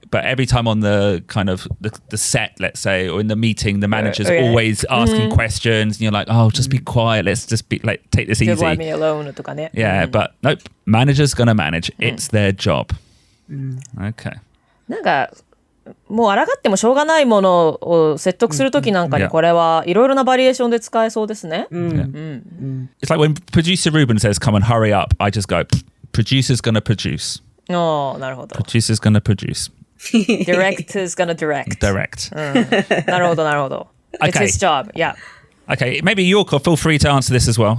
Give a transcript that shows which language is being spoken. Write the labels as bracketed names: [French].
[English] But every time on the kind of the set, let's say, or in the meeting, the manager's always asking questions, and you're like, "Oh, just be quiet. Let's just be like, take this easy." Just let me alone [Japanese] とかね。 [English] Yeah, but nope. Manager's gonna manage. It's their job. Okay. [Japanese] なんかもう抗ってもしょうがないものを説得するときなんかにこれはいろいろなバリエーションで使えそうですね。 [English] It's like when producer Ruben says, "Come on, hurry up." I just go, "Producer's gonna produce." [Japanese] なるほど。 [English] Producer's gonna produce. Director's gonna direct. Direct. [Japanese] なるほどなるほど。 [English] It's Okay. his job. Yeah. Okay, maybe Yyyokoo, feel free to answer this as well.